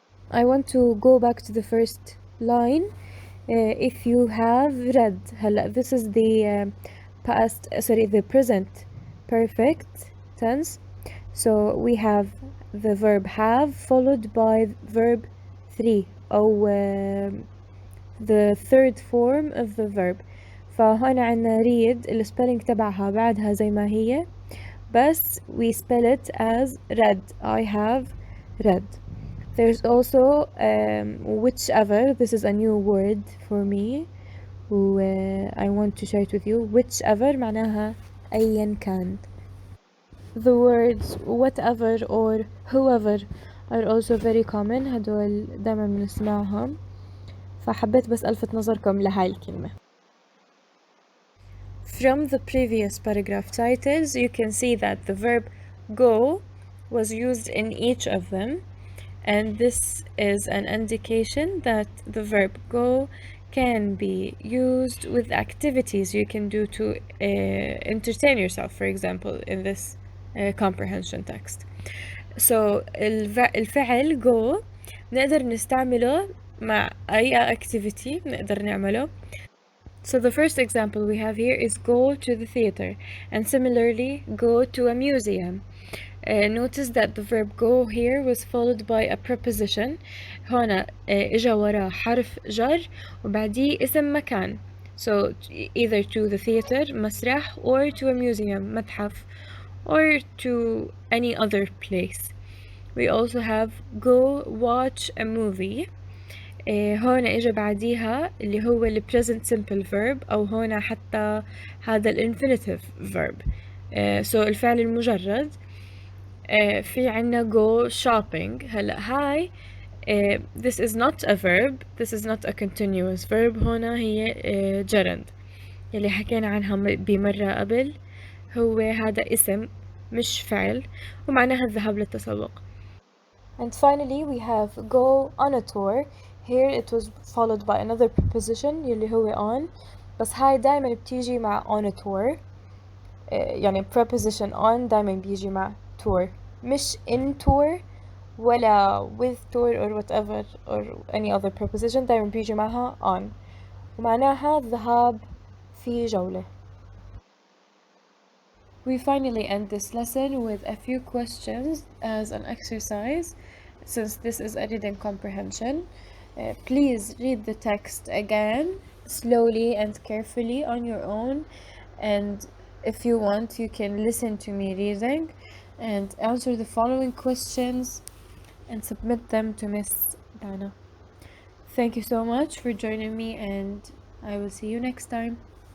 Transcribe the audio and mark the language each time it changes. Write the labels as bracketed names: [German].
[English] I want to go back to the first line. If you have read, this is the the present perfect tense. So we have the verb have followed by verb 3 [Arabic] أو [English] the third form of the verb. [Arabic] فهنا عنا read الspelling تبعها بعدها زي ما هي، بس [English] we spell it as read. I have read. There's also whichever. This is a new word for me I want to share it with you. whichever [Arabic] معناها أيا كان. [English] The words whatever or whoever are also very common. [Arabic] هدول دايما بنسمعهم، فحبيت بس ألفت نظركم لهاي الكلمة. [English] From the previous paragraph titles, you can see that the verb go was used in each of them, and this is an indication that the verb go can be used with activities you can do to entertain yourself, for example, in this comprehension text. So [Arabic] الفعل go نقدر نستعمله مع أي activity نقدر نعمله. [English] So the first example we have here is go to the theater, and similarly go to a museum. Notice that the verb go here was followed by a preposition. [Arabic] هنا إجا وراه حرف جر وبعديه اسم مكان. [English] So either to the theater مسرح or to a museum متحف or to any other place. We also have go watch a movie. [Arabic] هون إجا بعديها اللي هو ال [English] present simple verb [Arabic] أو هون حتى هذا ال infinitive verb. [English] So [Arabic] الفعل المجرد. في عنا [English] go shopping. [Arabic] هلأ هاي [English] this is not a verb, this is not a continuous verb. [Arabic] هنا هي gerund يلي حكينا عنها بمرة قبل. هو هذا اسم مش فعل ومعناها الذهاب للتسوق. [English] And finally we have go on a tour. Here it was followed by another preposition [Arabic] يلي هو [English] on، [Arabic] بس هاي دايما بتيجي مع [English] on a tour. [Arabic] يعني [English] preposition on [Arabic] دايما بيجي مع [English] tour، [Arabic] مش [English] in tour [Arabic] ولا [English] with tour or whatever or any other preposition. [Arabic] دايما بيجي معها on ومعناها الذهاب في جولة. [English] We finally end this lesson with a few questions as an exercise, since this is a reading comprehension. Please read the text again, slowly and carefully on your own, and if you want, you can listen to me reading and answer the following questions and submit them to Miss Dana. Thank you so much for joining me, and I will see you next time.